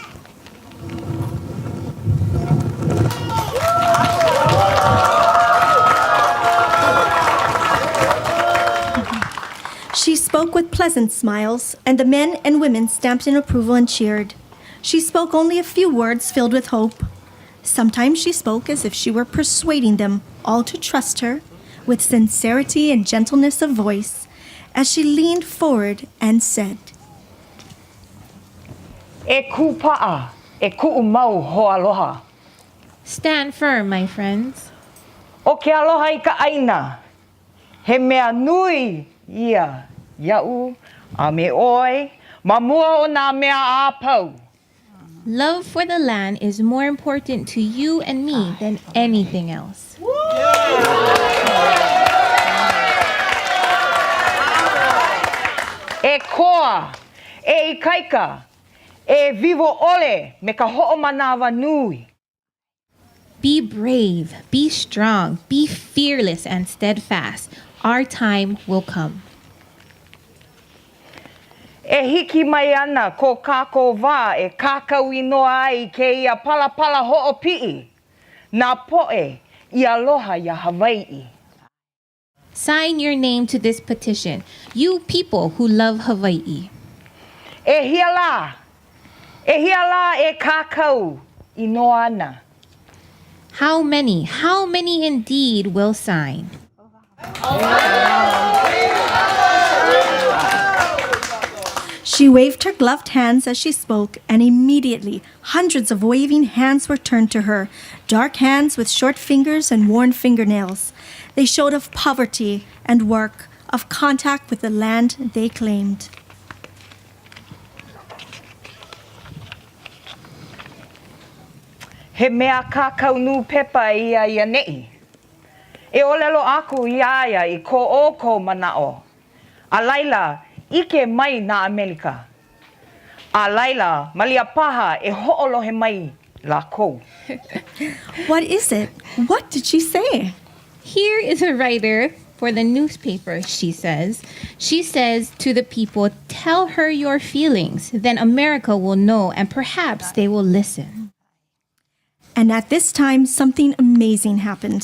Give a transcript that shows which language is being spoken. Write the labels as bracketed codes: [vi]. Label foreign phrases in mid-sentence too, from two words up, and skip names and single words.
[en] She spoke with pleasant smiles, and the men and women stamped in approval and cheered. She spoke only a few words filled with hope. Sometimes she spoke as if she were persuading them all to trust her, with sincerity and gentleness of voice, as she leaned forward and said, [haw] E kūpaʻa, e kuʻu mau hoʻaloha. [en] Stand firm, my friends. [haw] O ke aloha I ka ʻaina, he mea nui ia, ia'u, a me oi, ma mua o nā mea āpau. [en] Love for the land is more important to you and me than anything else. [haw] E koa, e ikaika, e vivo ole me ka hoʻomanawa nui. [en] Be brave, be strong, be fearless and steadfast. Our time will come. [haw] E hiki mai ana ko kākou wā e kākau inoa ai ke ia palapala hoʻopiʻi. Nā poʻe I aloha ia Hawaiʻi. [en] Sign your name to this petition, you people who love Hawaii. [haw] E hia la e kākau inoa ana. [en] How many indeed will sign? She waved her gloved hands as she spoke, and immediately hundreds of waving hands were turned to her, dark hands with short fingers and worn fingernails. They showed of poverty and work, of contact with the land they claimed. [haw] He mea kākau nū pepa ia ia neʻi. E olelo aku iaia I ko o ko manao. A laila, ike mai na Amerika. A laila, malia paha e ho'olohe mai lākou. [en] What is it? What did she say? Here is a writer for the newspaper, she says. She says to the people, tell her your feelings, then America will know and perhaps they will listen. And at this time, something amazing happened.